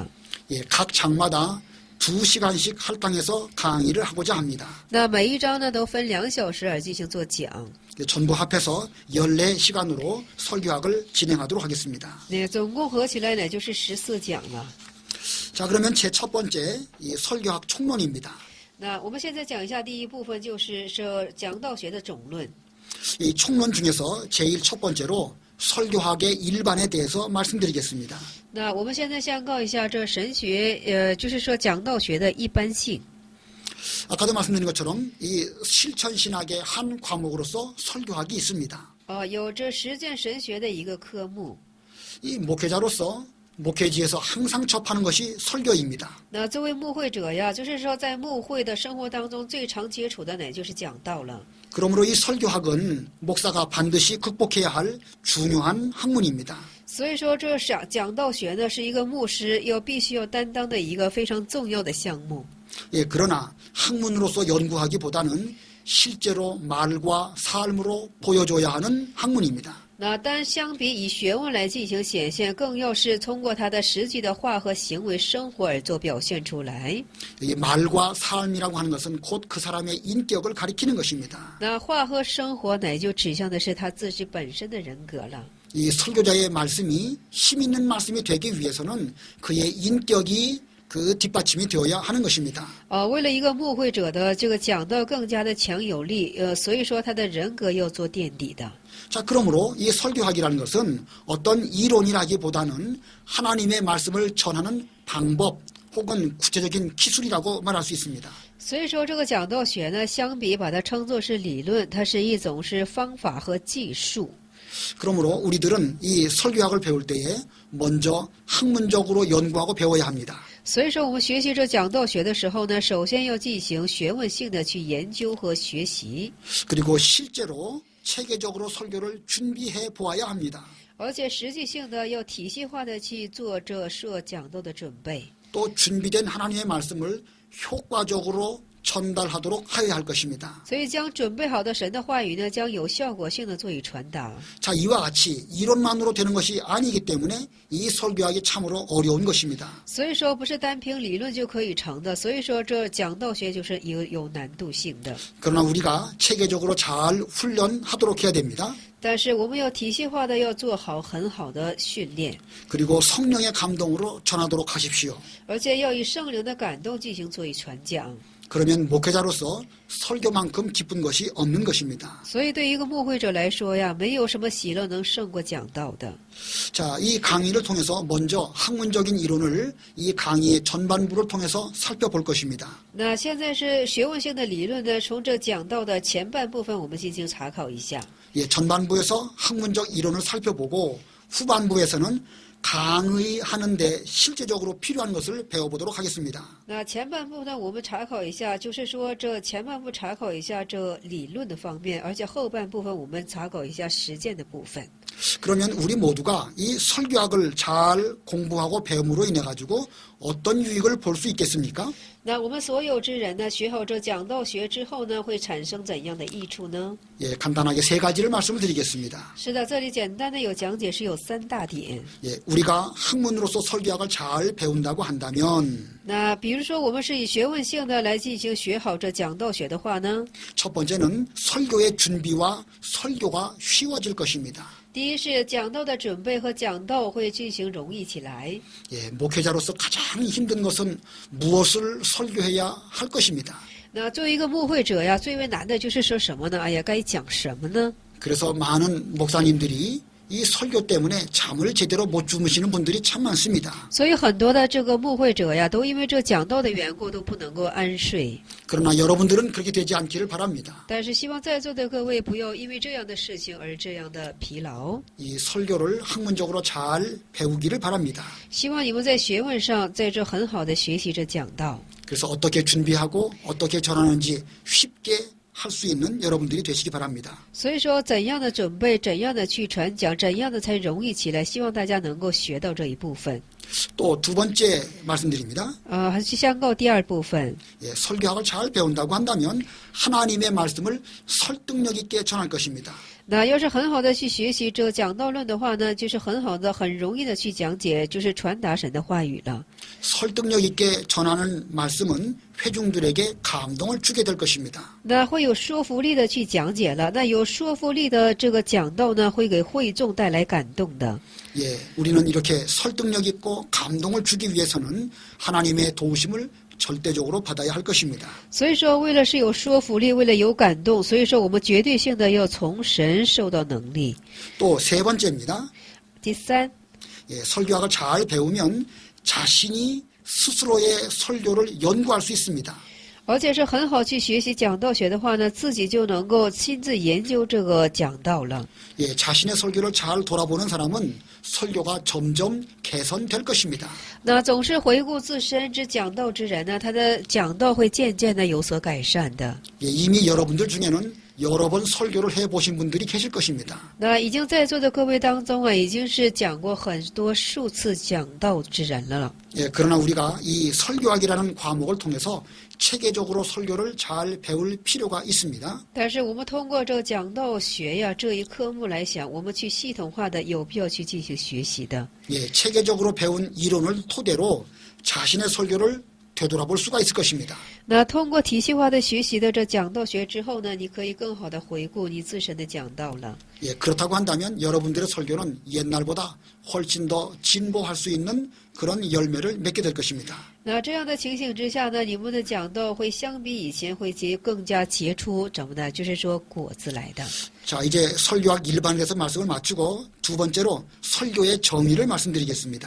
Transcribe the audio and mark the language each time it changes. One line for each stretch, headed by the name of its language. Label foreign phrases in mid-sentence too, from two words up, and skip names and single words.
Korean: 예, 각 장마다 2시간씩 할당해서 강의를 하고자 합니다.
Chinese: 那每一章呢都分2小时而进行做讲。
Korean: 예, 전부 합해서 14시간으로 설교학을 진행하도록 하겠습니다.
Chinese: 那总共合起来呢就是14讲了。
Korean: 자, 그러면 제 첫 번째 이 설교학 총론입니다.
Chinese: 那我们现在讲一下第一部分，就是说讲道学的总论。
Korean: 이 총론 중에서 제일 첫 번째로 설교학의 일반에 대해서 말씀드리겠습니다.
Chinese: 那我们现在先告一下这神学，就是说讲道学的一般性。
Korean: 아까도 말씀드린 것처럼 이 실천신학의 한 과목으로서 설교학이 있습니다.
Chinese: 有这实践神学的一个科目。
Korean: 이 목회자로서 목회지에서 항상 접하는 것이 설교입니다.
Chinese: 那作为牧会者呀，就是说在牧会的生活当中最常接触的呢就是讲道了。
Korean: 그러므로 이 설교학은 목사가 반드시 극복해야 할 중요한 학문입니다.
Chinese: 所以说，这讲道学呢是一个牧师必须要担当的一个非常重要的项目。
Korean: 예, 그러나 학문으로서 연구하기보다는 실제로 말과 삶으로 보여줘야 하는 학문입니다.
Chinese: 那但相比以学问来进行显现，更要是通过他的实际的话和行为生活而做表现出来。
Korean: 이 말과 삶이라고 하는 것은 곧 그 사람의 인격을 가리키는 것입니다.
Chinese: 那话和生活乃就指向的是他自己本身的人格了。
Korean: 이 설교자의 말씀이 힘 있는 말씀이 되기 위해서는 그의 인격이 그 뒷받침이 되어야 하는 것입니다.
Chinese: 为了一个牧会者的这个讲道更加的强有力，所以说他的人格要做垫底的。
Korean: 자, 그러므로 이 설교학이라는 것은 어떤 이론이라기보다는 하나님의 말씀을 전하는 방법 혹은 구체적인 기술이라고 말할 수 있습니다.
Chinese: 所以说，这个讲道学呢，相比把它称作是理论，它是一种是方法和技术。
Korean: 그러므로 우리들은 이 설교학을 배울 때에 먼저 학문적으로 연구하고 배워야 합니다.
Chinese: 所以说，我们学习这讲道学的时候呢，首先要进行学问性的去研究和学习，
Korean: 그리고 실제로 체계적으로 설교를 준비해 보아야 합니다.
Chinese: 而且实际性的要体系化的去做这讲道的准备。
Korean: 또 준비된 하나님의 말씀을 효과적으로 전달하도록 하여야 할 것입니다.
Chinese: 所以将准备好的神的话语呢，将有效果性的做以传达。
Korean: 자, 이와 같이 이론만으로 되는 것이 아니기 때문에 이 설교학이 참으로 어려운 것입니다.
Chinese: 所以说，不是单凭理论就可以成的。所以说，这讲道学就是有难度性的。
Korean: 그러나 우리가 체계적으로 잘 훈련하도록 해야 됩니다.
Chinese: 但是我们要体系化的要做好很好的训练，
Korean: 그리고 성령의 감동으로 전하도록 하십시오.
Chinese: 而且要以圣灵的感动进行做以传讲。
Korean: 그러면 목회자로서 설교만큼 기쁜 것이 없는 것입니다.
Chinese: 所以对一个牧会者来说呀，没有什么喜乐能胜过讲道的。
Korean: 자, 이 강의를 통해서 먼저 학문적인 이론을 이 강의의 전반부를 통해서 살펴볼 것입니다.
Chinese: 那现在是学问性的理论呢，从这讲道的前半部分，我们进行查考一下。
Korean: 예, 전반부에서 학문적 이론을 살펴보고 후반부에서는 강의하는데 실제적으로 필요한 것을 배워보도록 하겠습니다.
Chinese: 那前半部呢，我们查考一下，就是说这前半部查考一下这理论的方面，而且后半部分我们查考一下实践的部分。
Korean: 그러면 우리 모두가 이 설교학을 잘 공부하고 배움으로 인해 가지고 어떤 유익을 볼 수 있겠습니까?
Chinese: 那我们所有之人呢，学好这讲道学之后呢，会产生怎样的益处呢？
Korean: 예, 간단하게 세 가지를 말씀을 드리겠습니다.
Chinese: 是的，这里简单的有讲解，是有3大点。
Korean: 예, 우리가 학문으로서 설교학을 잘 배운다고 한다면
Chinese: 那比如说，我们是以学问性的来进行学好这讲道学的话呢，
Korean: 첫 번째는 설교의 준비와 설교가 쉬워질 것입니다.
Chinese: 第一是讲道的准备和讲道会进行容易起来。
Korean: 예, 목회자로서 가장 힘든 것은 무엇을 설교해야 할 것입니다.
Chinese: 那作为一个牧会者呀，最为难的就是说什么呢？哎呀，该讲什么呢？
Korean: 그래서 많은 목사님들이 이 설교 때문에 잠을 제대로 못 주무시는 분들이 참 많습니다.
Chinese: 所以很多的这个牧会者呀，都因为这讲道的缘故，都不能够安睡。
Korean: 그러나 여러분들은 그렇게 되지 않기를 바랍니다.
Chinese: 但是希望在座的各位不要因为这样的事情而这样的疲劳。
Korean: 이 설교를 학문적으로 잘 배우기를 바랍니다.
Chinese: 希望你们在学问上，在这很好的学习着讲道。
Korean: 그래서 어떻게 준비하고 어떻게 전하는지 쉽게 할 수 있는 여러분들이 되시기 바랍니다.
Chinese: 所以说，怎样的准备，怎样的去传讲，怎样的才容易起来？希望大家能够学到这一部分。
Korean: 또 두 번째 말씀드립니다.
Chinese: 还是相告第二部分。
Korean: 예, 설교학을 잘 배운다고 한다면 하나님의 말씀을 설득력 있게 전할 것입니다.
Chinese: 那要是很好的去学习这讲道论的话呢，就是很好的、很容易的去讲解，就是传达神的话语了。
Korean: 설득력 있게 전하는 말씀은 회중들에게 감동을 주게 될 것입니다.
Chinese: 那会有说服力的去讲解了，那有说服力的这个讲道呢，会给会众带来感动的。
Korean: 예, 우리는 이렇게 설득력 있고 감동을 주기 위해서는 하나님의 도우심을 절대적으로 받아야 할 것입니다.
Chinese: 所以说，为了是有说服力，为了有感动，所以说我们绝对性的要从神受到能力。
Korean: 또 세 번째입니다.
Chinese: 第三，
Korean: 예, 설교학을 잘 배우면 자신이 스스로의 설교를 연구할 수 있습니다.
Chinese: 而且是很好去学习讲道学的话呢，自己就能够亲自研究这个讲道了。
Korean: 예, 자신의 설교를 잘 돌아보는 사람은 설교가 점점 개선될 것입니다.
Chinese: 那总是回顾自身之讲道之人呢，他的讲道会渐渐的有所改善的。
Korean: 예, 이미 여러분들 중에는 여러 번 설교를 해보신 분들이 계실 것입니다.
Chinese: 那已经在座的各位当中啊，已经是讲过很多数次讲道之人了。
Korean: 예, 그러나 우리가 이 설교학이라는 과목을 통해서 체계적으로 설교를 잘 배울 필요가 있습니다.
Chinese: 但是我们通过这个讲道学呀这一科目来想，我们去系统化的有必要去进行学习的。
Korean: 예, 체계적으로 배운 이론을 토대로 자신의 설교를 되돌아볼 수가 있을 것입니다.
Chinese: 那通过体系化的学习的这讲道学之后呢，你可以更好的回顾你自身的讲道了。
Korean: 예, 그렇다고 한다면 여러분들의 설교는 옛날보다 훨씬 더 진보할 수 있는 그런 열매를 맺게 될 것입니다.
Chinese: 那这样的情形之下呢，你们的讲道会相比以前会更加结出怎么呢？就是说果子来的。
Korean: 자, 이제 설교학 일반에서 말씀을 마치고 두 번째로 설교의 정의를 말씀드리겠습니다.